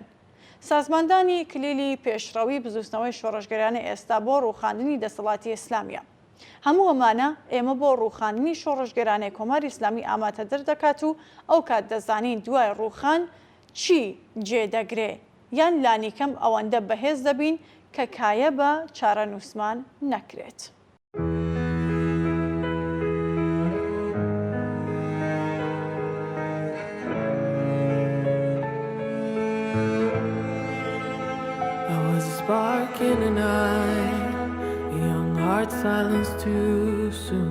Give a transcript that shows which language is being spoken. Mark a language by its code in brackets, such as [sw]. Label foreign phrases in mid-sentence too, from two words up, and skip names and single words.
[ckb] سازماندانی کلیلی پێشڕەوی بزوستنەوەی شۆڕژگەرانی ئێستا بۆ ڕووخاندنی دەسەڵاتی ئیسلامیە. هەموو ئەمانە ئێمە بۆ ڕووخاندنی شۆڕژگەرانەی کۆماری ئیسلامی ئامادەدەر دەکات و ئەو کات دەزانین دوای ڕووخان چی جێدەگرێ یان لانیکەم ئەوەندە بەهێز دەبین کە کایە بە چارەنووسمان نەکرێت. [en] Spark in an eye, a young heart silenced too soon.